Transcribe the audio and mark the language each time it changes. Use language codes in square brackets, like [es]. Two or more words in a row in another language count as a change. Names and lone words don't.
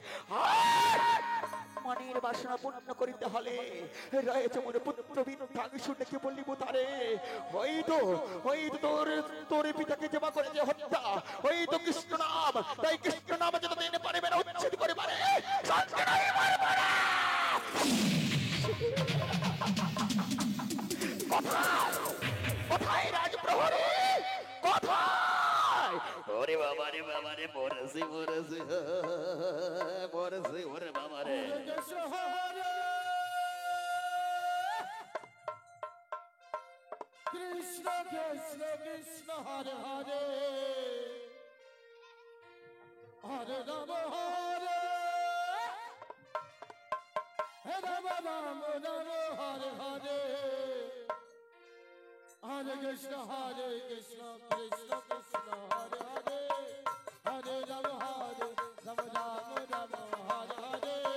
[bn] মনের বাসনা পূর্ণ করিতে হলে রয়েছে মোর পুত্র বিন্ধ্যাংশু ডেকে বলিব তারে, হয়তো তোর পিতাকে জমা করেছে হত্যা, হয়তো কৃষ্ণ নাম, তাই কৃষ্ণ নাম যত দিন পারিবে না উচ্ছেদ করে পারে কোথায় রাজপ্রহরী, কোথায়? ওরে বাবা রে বাবা রে, মরেছি মরেছি মরেছি, ওরে বাবা রে। [sa] কৃষ্ণ কৃষ্ণ কৃষ্ণ হরে হরে, হরে রাম হরে রাম রাম রাম হরে হরে, হরে কৃষ্ণ কৃষ্ণ কৃষ্ণ হরে হরে, হরে রাম রাম রাম হরে হরে।